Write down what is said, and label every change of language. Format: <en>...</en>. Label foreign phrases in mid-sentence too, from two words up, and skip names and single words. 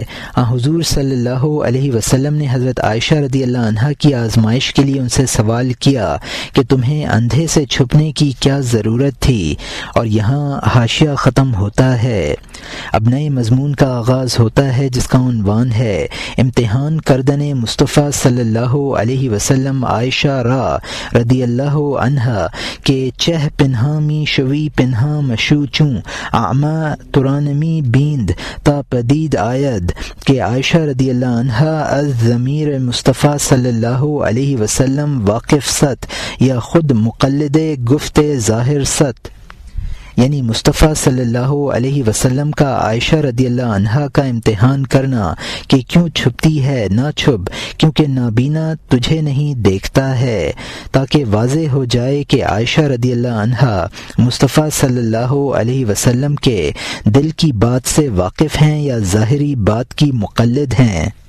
<ur>حضور</ur> <ar>صلی اللہ علیہ وسلم</ar> <ur>نے حضرت عائشہ</ur> <ar>رضی اللہ عنہا</ar> <ur>کی آزمائش کے لیے ان سے سوال کیا کہ تمہیں اندھے سے چھپنے کی کیا ضرورت تھی، اور یہاں حاشیہ ختم ہوتا ہے۔ اب نئے مضمون کا آغاز ہوتا ہے جس کا عنوان ہے</ur> <fa>امتحان کردن مصطفیٰ</fa> <ar>صلی اللہ علیہ وسلم</ar> <fa>عائشہ را</fa> <ar>رضی اللہ عنہا</ar> <fa>کہ چہ پنہا می شوی پنہا مشو چوں اعمی ترانمی بیند تا پدید آید کہ عائشہ</fa> <ar>رضی اللہ عنہا</ar> <fa>از ضمیر مصطفیٰ</fa> <ar>صلی اللہ علیہ وسلم</ar> <fa>واقف ست یا خود مقلد گفت ظاہر ست،</fa> <ur>یعنی مصطفیٰ</ur> <ar>صلی اللہ علیہ وسلم</ar> <ur>کا عائشہ</ur> <ar>رضی اللہ عنہا</ar> <ur>کا امتحان کرنا کہ کیوں چھپتی ہے، نہ چھپ کیونکہ نابینا تجھے نہیں دیکھتا ہے، تاکہ واضح ہو جائے کہ عائشہ</ur> <ar>رضی اللہ عنہا</ar> <ur>مصطفیٰ</ur> <ar>صلی اللہ علیہ وسلم</ar> <ur>کے دل کی بات سے واقف ہیں یا ظاہری بات کی مقلد ہیں۔</ur>